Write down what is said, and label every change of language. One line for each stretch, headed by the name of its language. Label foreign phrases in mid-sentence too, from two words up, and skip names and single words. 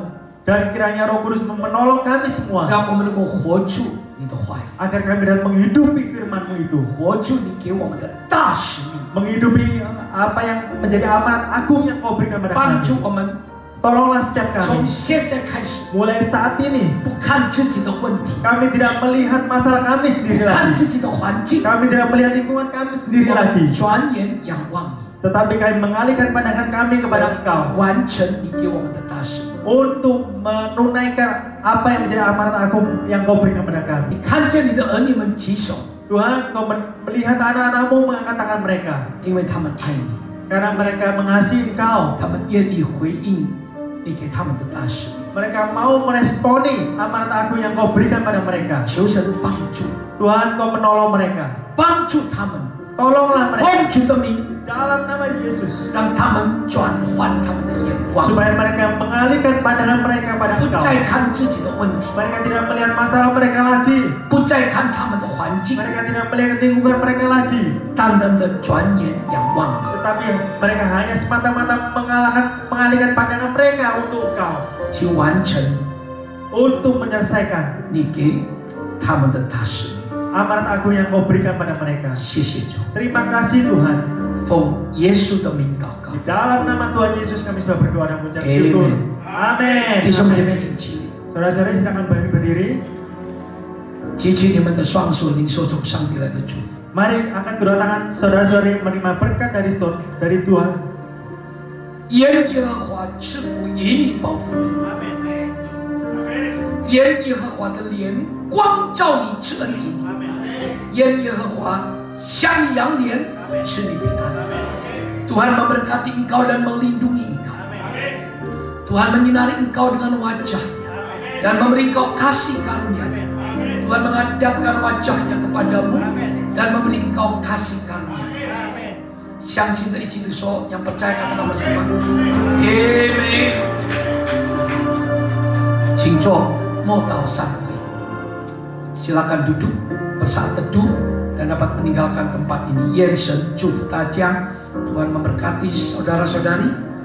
Indonesian: Dan kiranya Roh Kudus menolong kami semua
Chinese: 让我们能够活出你的话语，
Indonesian: agar kami dapat menghidupi firman-Mu itu,
Chinese: 活出你给我们的大使命，
Indonesian: menghidupi apa yang menjadi amanat agung yang Kau berikan pada
Chinese: 帮
Indonesian: kami.
Chinese: 助我们
Indonesian: Tolonglah setiap
Chinese: 从
Indonesian: kami
Chinese: 现在开始
Indonesian: mulai saat ini
Chinese: 不看自己的问题，
Indonesian: kami tidak melihat masalah kami
Chinese: 不
Indonesian: sendiri
Chinese: 看
Indonesian: lagi.
Chinese: 自己的环境，
Indonesian: Kami tidak melihat lingkungan kami sendiri
Chinese: 我们
Indonesian: lagi,
Chinese: 转眼仰望
Indonesian: tetapi kami mengalihkan pandangan kami
Chinese: 你，
Indonesian: kepada Engkau
Chinese: 完成你给我们的大使命。
Indonesian: untuk menunaikan apa yang menjadi amanat agung yang Kau berikan kepada kami.
Chinese: 你看见你的儿女们举手，
Indonesian: Tuhan, Kau melihat anak-anak-Mu mengangkat tangan mereka.
Chinese: 因为他们爱你，
Indonesian: Karena mereka mengasihi Engkau.
Chinese: 他们愿意回应你给他们的大使命。
Indonesian: Mereka mau meresponi amanat agung yang Kau berikan pada mereka.
Chinese: 求神帮助，
Indonesian: Tuhan, Kau menolong mereka.
Chinese: 帮助他们，
Indonesian: Tolonglah mereka
Chinese: 奉主的名，
Indonesian: dalam nama Yesus.
Chinese: 让他们转换他们的眼光，
Indonesian: Supaya mereka mengalihkan pandangan mereka pada
Chinese: 不
Indonesian: Engkau.
Chinese: 再看自己的问题，
Indonesian: Mereka tidak melihat masalah mereka lagi.
Chinese: 不再看他们的环境，
Indonesian: Mereka tidak melihat lingkungan mereka lagi.
Chinese: 单单的转眼仰望你。
Indonesian: Tetapi mereka hanya semata-mata mengalihkan pandangan mereka untuk Engkau.
Chinese: 去完成
Indonesian: Untuk menyelesaikan
Chinese: 你给他们的大使命。
Indonesian: amanat agung yang Kau berikan pada mereka.
Chinese: 谢谢主，
Indonesian: Terima kasih Tuhan.
Chinese: 奉耶稣的名祷告。
Indonesian: Di dalam nama Tuhan Yesus kami sudah berdoa dan mengucap
Chinese: Amen.
Indonesian: syukur. Amin.
Chinese: 弟兄姐妹，请起立，
Indonesian: Saudara-saudari silakan berdiri.
Chinese: 举起你们的双手，领受从上帝来的祝福。
Indonesian: Mari angkat kedua tangan saudara-saudari menerima berkat dari Tuhan.
Chinese: 愿耶和华赐福与你，保护你；
Indonesian: Amin.
Chinese: 愿耶和华的脸光照你，赐恩于你； 愿耶和华向你扬脸，赐你平安。
Indonesian: Tuhan memberkati engkau dan melindungi engkau. Tuhan menyinari engkau dengan wajahnya dan memberi engkau kasih karunia-Nya. Tuhan menghadapkan wajahnya kepadamu dan memberi engkau kasih karunia.
Chinese: 相信的一起说，
Indonesian: yang percaya katakan bersama. Amen.
Chinese: 请坐，默祷散会。
Indonesian: silakan duduk, bersaat teduh dan dapat meninggalkan tempat ini.
Chinese: 愿神祝福大家，
Indonesian: Tuhan memberkati saudara-saudari.